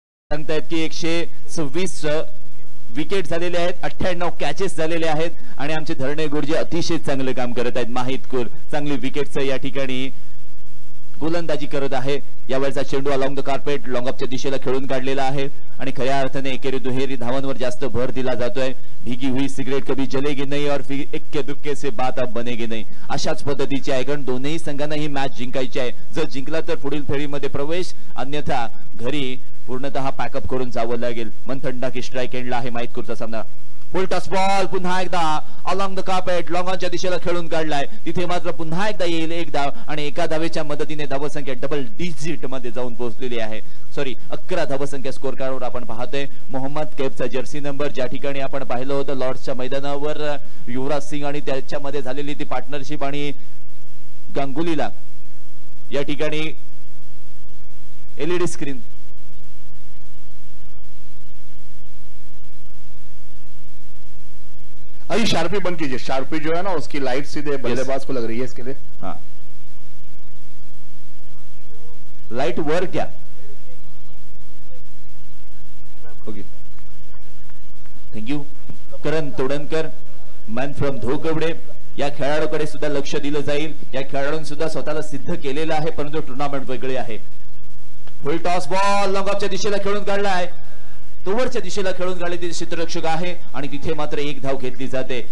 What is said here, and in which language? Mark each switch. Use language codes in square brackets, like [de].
[mr] सांगतायत की 126 विकेट झालेले आहेत, 98 कॅचेस झालेले आहेत आणि आमचे धरणे गुरुजी अतिशय चांगले काम करत आहेत. माहितपूर चांगली विकेटचं या ठिकाणी गोलंदाजी करत आहे. यावेळचा चेंडू अलॉंग द कार्पेट लॉंग ऑफच्या दिशेला खेळून काढलेला आहे आणि खऱ्या अर्थाने एकेरी दुहेरी धावांवर जास्त भर दिला जातोय. [hi] भीगी हुई सिगरेट कभी जलेगी नहीं और फिर इक्के दुक्के से बात अब बनेगी नहीं. [mr] अशाच पद्धतीची आहे कारण दोन्ही संघांना ही मॅच जिंकायची आहे. जर जिंकला तर पुढील फेरीमध्ये प्रवेश, अन्यथा घरी पूर्णतः पॅकअप करून जावं लागेल. मंथन की स्ट्राईक एंडला आहे माहितपूरचा सामना. फुल टॉस बॉल पुन्हा एकदा अलॉंग द कार्पेट लॉंगॉनच्या दिशेला खेळून काढलाय. तिथे मात्र पुन्हा एकदा येईल एक धाव आणि एका धावेच्या मदतीने धावसंख्या डबल डिजिट मध्ये जाऊन पोहोचलेली आहे. सॉरी 11 धावसंख्या स्कोर कार्डवर आपण पाहतोय. मोहम्मद कैफचा जर्सी नंबर ज्या ठिकाणी आपण पाहिलं होतं लॉर्ड्सच्या मैदानावर युवराज सिंग आणि त्याच्यामध्ये झालेली ती पार्टनरशिप आणि गांगुलीला या ठिकाणी एलईडी स्क्रीन [hi] अभी शार्पी बंद कीजिए. शार्पी जो है ना उसकी लाइट सीधे बल्लेबाज को लग रही है इसके लिए. हाँ लाइट वर क्या okay thank you. [mr] Karan Todankar man from धोकवडे या खेळाडूकडे सुद्धा लक्ष दिलं जाईल. या खेळाडूंनी सुद्धा स्वतःला सिद्ध केलेलं आहे परंतु टुर्नामेंट वेगळे आहे. फुल टॉस बॉल लॉंगऑफच्या दिशेला खेळून काढला आहे. तोवरच्या दिशेला खेळून काढले ते क्षेत्ररक्षक आहे आणि तिथे मात्र एक धाव घेतली जाते.